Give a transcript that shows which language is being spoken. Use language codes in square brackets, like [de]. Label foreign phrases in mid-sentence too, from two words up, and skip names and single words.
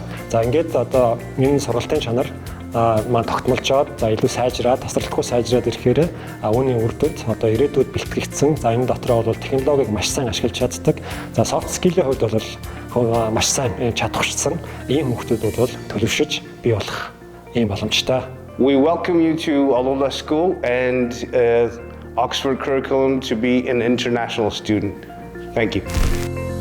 [mn] За ингээд одоо энэ сургалтын чанар маань тогтмолжоод за илүү сайжраад тасралтгүй сайжраад ирэхээр үүний үр дүнд одоо ирээдүйд бэлтгэгдсэн за энэ дотроо бол технологиг маш сайн ашиглаж чаддаг. За [en] soft skill- [mn] ийн хувьд бол маш сайн чадахчсан ийм хүмүүсүүд бол төлөвшөж бий болох ийм боломжтой. [en] We welcome you to Olola School and Oxford curriculum to be an international student. Thank you.